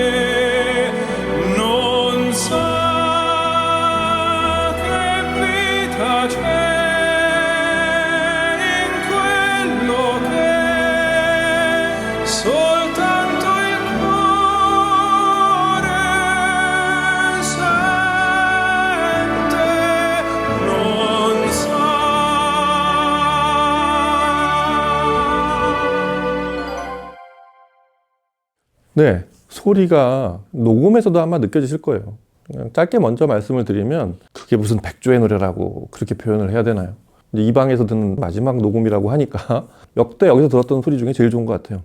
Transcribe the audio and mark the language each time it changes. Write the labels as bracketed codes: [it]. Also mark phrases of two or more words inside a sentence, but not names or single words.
[it] Non sa che vita c'è in quello che soltanto il cuore sente. Non sa. [ko] 네, 소리가 녹음에서도 아마 느껴지실 거예요. 그냥 짧게 먼저 말씀을 드리면 그게 무슨 백조의 노래라고 그렇게 표현을 해야 되나요? 이제 이 방에서 듣는 마지막 녹음이라고 하니까 역대 여기서 들었던 소리 중에 제일 좋은 것 같아요.